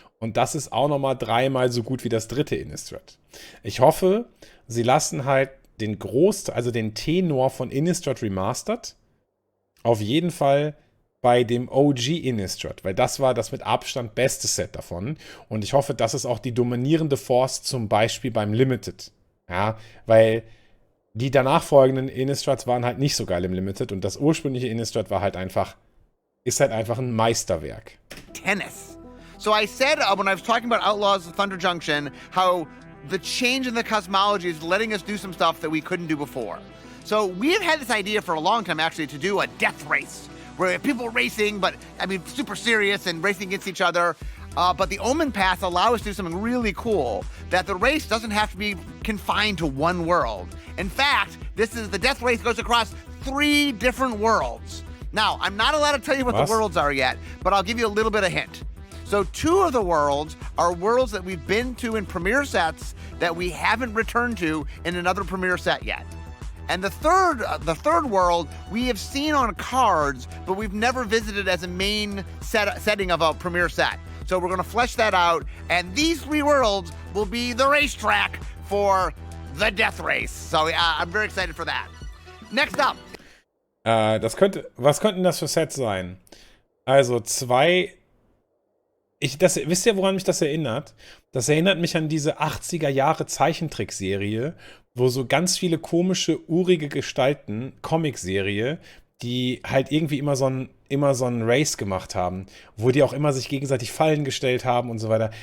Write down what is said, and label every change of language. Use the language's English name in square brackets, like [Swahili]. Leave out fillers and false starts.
[German] Und das ist auch nochmal 3-mal so gut wie das dritte Innistrad. Ich hoffe, sie lassen halt den Großteil, also den Tenor von Innistrad Remastered, auf jeden Fall bei dem OG Innistrad, weil das war das mit Abstand beste Set davon. Und ich hoffe, das ist auch die dominierende Force zum Beispiel beim Limited. Ja, weil die danach folgenden Innistrads waren halt nicht so geil im Limited und das ursprüngliche Innistrad ist halt einfach ein Meisterwerk. Tennis. [English] So I said when I was talking about Outlaws of Thunder Junction, how the change in the cosmology is letting us do some stuff that we couldn't do before. So we have had this idea for a long time actually to do a death race, where people racing, but I mean super serious and racing against each other. But the Omen Paths allow us to do something really cool, that the race doesn't have to be confined to one world. In fact, the death race goes across 3 different worlds. Now, I'm not allowed to tell you what the worlds are yet, but I'll give you a little bit of hint. So 2 of the worlds are worlds that we've been to in premiere sets that we haven't returned to in another premiere set yet. And the third world we have seen on cards, but we've never visited as a main setting of a premiere set. So we're going to flesh that out, and these 3 worlds will be the racetrack for the death race. So I'm very excited for that. Next up. [German] Was könnten das für Sets sein? Also 2. Wisst ihr, woran mich das erinnert? Das erinnert mich an diese 80er Jahre Zeichentrickserie, wo so ganz viele komische, urige Gestalten, Comicserie, die halt irgendwie immer so ein Race gemacht haben, wo die auch immer sich gegenseitig Fallen gestellt haben und so weiter.